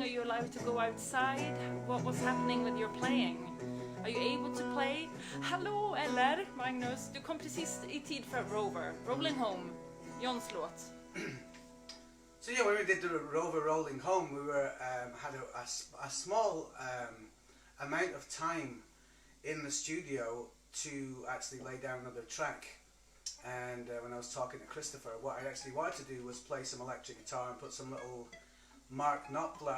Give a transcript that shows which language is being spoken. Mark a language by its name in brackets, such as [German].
[English] Are you allowed to go outside? What's happening with your playing? Are you able to play? [Swedish] Hallå eller Magnus, du kom precis i tid för Rover. Rolling Home, Johns låt. [English] So yeah, when we did the Rover Rolling Home, we were had a small amount of time in the studio to actually lay down another track. And when I was talking to Christopher, what I actually wanted to do was play some electric guitar and put some little Mark Knopfler.